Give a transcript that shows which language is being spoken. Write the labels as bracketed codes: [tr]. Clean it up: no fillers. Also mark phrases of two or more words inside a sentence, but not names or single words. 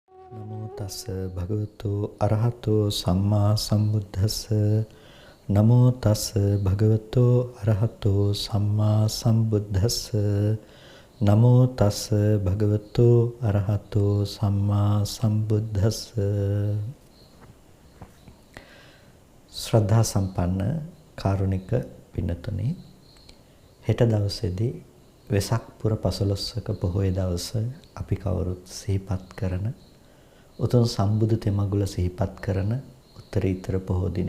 [pi] නමෝ තස් භගවතු අරහතෝ සම්මා සම්බුද්දස්ස නමෝ තස් භගවතු අරහතෝ සම්මා සම්බුද්දස්ස නමෝ තස් භගවතු අරහතෝ සම්මා සම්බුද්දස්ස [si] ශ්‍රද්ධා සම්පන්න කාරුණික පින්නතුනි හෙට දවසේදී වෙසක් පුර 15ක පොහොය දවස අපි කවුරුත් සිහිපත් කරන උතුම් සම්බුදු තෙමඟුල සිහිපත් කරන උත්තරීතර පොහෝ දිනය.